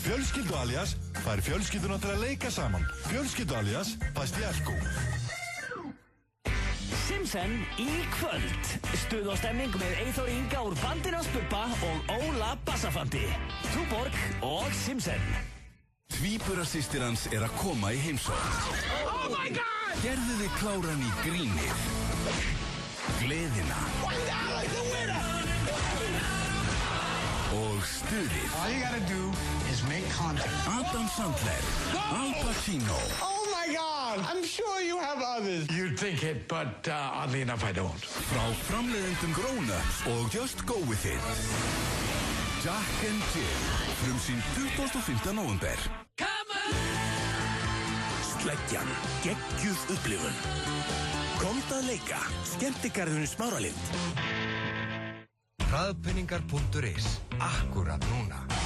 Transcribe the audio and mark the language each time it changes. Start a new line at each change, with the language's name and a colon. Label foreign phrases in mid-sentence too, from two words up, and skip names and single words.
Icelandic: Fjölskyldu alias fær fjölskylduna til að leika saman. Fjölskyldu alias fæst í Elko. Simpson í kvöld. Stuð og stemning með Eyþór Inga úr bandinu hans Bubba og Óla Bassafandi. Túborg og Simpson. Tvíburasystir hans að koma í heimsókn.
English: Oh my god!
Icelandic: Gerðu þið kláran í grínið. Gleðina. Og stuðið.
English: All you gotta do is make contact. Adam Sandler. Al Pacino. Oh my God! I'm sure you have others. You'd think it, but oddly enough I don't.
Icelandic: Frá framleiðendum Grown-ups og Just Go With It. Jack and Jill. Frumsýnd 25. nóvember. Sleggjan. Geggjuð upplifun. Komdu að leika. Skemmtigarðurinn Smáralind. Hraðpenningar.is. Akkurat núna.